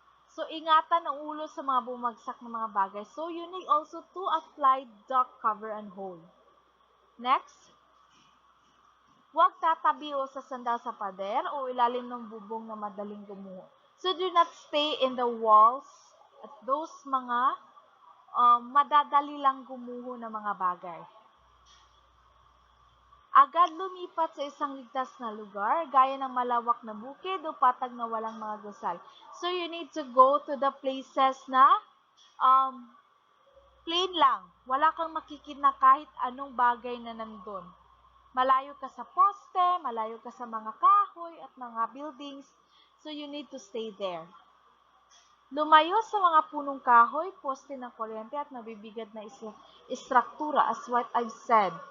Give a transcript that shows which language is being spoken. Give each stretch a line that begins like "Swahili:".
Filipino: So, ingatan ang ulo sa mga bumagsak na mga bagay.
English: So, you need also to apply duck cover and hold.
Filipino: Next, huwag tatabi o sasandal sa pader o ilalim ng bubong na madaling gumuho.
English: So, do not stay in the walls at those
Filipino: mga madadali lang gumuho na mga bagay. Agad lumipat sa isang ligtas na lugar, gaya ng malawak na bukid o patag na walang mga gusal.
English: So, you need to go to the places na plain lang.
Filipino: Wala kang makikita kahit anong bagay na nandun. Malayo ka sa poste, malayo ka sa mga kahoy at mga buildings,
English: so you need to stay there.
Filipino: Lumayo sa mga punong kahoy, poste ng kuryente at mabibigat na istruktura
English: as what I've said.